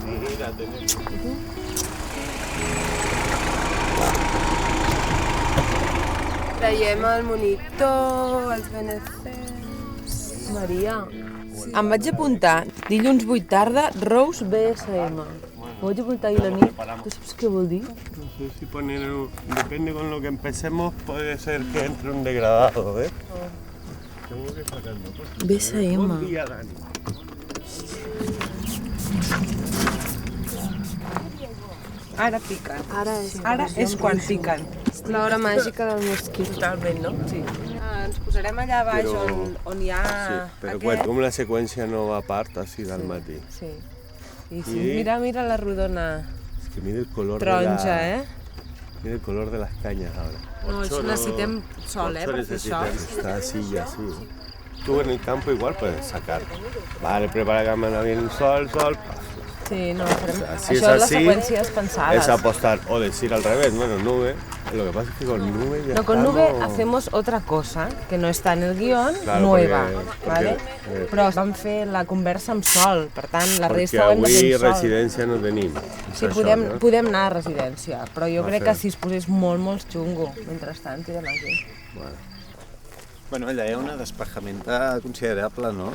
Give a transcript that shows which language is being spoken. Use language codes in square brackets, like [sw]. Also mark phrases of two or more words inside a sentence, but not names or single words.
[ca] Traiem el monitor, els BNCs... Maria, em vaig apuntar dilluns 8 tarda, Rose BSM. M'ho vaig apuntar ahir a la nit. Tu saps què vol dir? [es] No sé si poner... Depende con lo que empecemos, puede ser que entre un degradado, ¿eh? Tengo que sacarlo. BSM. [ca] Bon dia, Dani. Ara piquen. Ara és quan piquen. L'hora màgica del mosquit. Totalment, no? Sí. Ens posarem allà baix on hi ha Sí, però aquest. com la seqüència no va a part, així del matí. Sí. I sí, mira la rodona [es] Es que mira el color [ca] taronja, [es] Mira el color de las cañas ahora. [ca] No, això necessitem sol, per fer això. [es] Está así y así. Tú en el campo igual puedes sacar. Vale, prepara cámara bien, sol. [ca] Sí, no, farem... [es] Así [ca] Això [es] es [ca] és les [es] así, [ca] seqüències pensades. [es] es apostar o decir al revés, bueno, nube. Lo que pasa es que con nube ya No, con nube estamos... hacemos otra cosa, que no está en el guión, Claro, nueva, porque- ¿vale? [ca] Però vam fer la conversa amb sol, per tant, la resta ho hem de fer avui amb sol. residència no tenim. Sí, Per podem, això, no? podem anar a residència, però jo Va crec fer. que si es posés molt xungo, mentrestant, tirem aquí. Bueno, allà hi ha una despejamenta considerable, no?